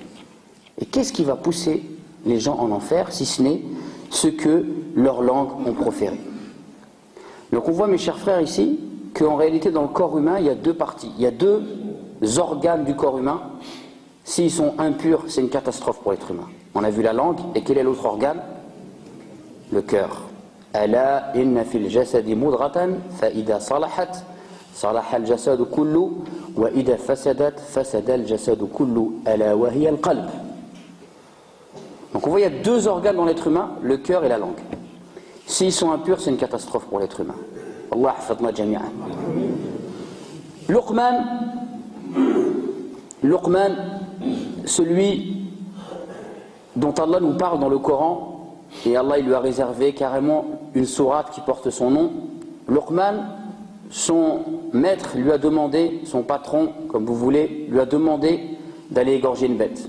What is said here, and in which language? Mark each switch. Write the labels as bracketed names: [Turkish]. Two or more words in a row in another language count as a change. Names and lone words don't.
[French] Et qu'est-ce qui va pousser les gens en enfer, si ce n'est ce que leurs langues ont proféré? Donc on voit, mes chers frères, ici, qu'en réalité, dans le corps humain, il y a deux parties. Il y a deux organes du corps humain. S'ils sont impurs, c'est une catastrophe pour l'être humain. On a vu la langue, et quel est l'autre organe? Le cœur. [Arabic] ألا إن في الجسد مضغة فإذا صلحت صلح الجسد كله وإذا فسدت فسد الجسد كله ألا وهي القلب. [French] Donc on voit, il y a deux organes dans l'être humain, le cœur et la langue. S'ils sont impurs, c'est une catastrophe pour l'être humain. [Arabic] الله حفظنا جميعا. [French] Luqman, celui dont Allah nous parle dans le Coran, et Allah il lui a réservé carrément une sourate qui porte son nom. Luqman, son maître lui a demandé, son patron, comme vous voulez, lui a demandé d'aller égorger une bête.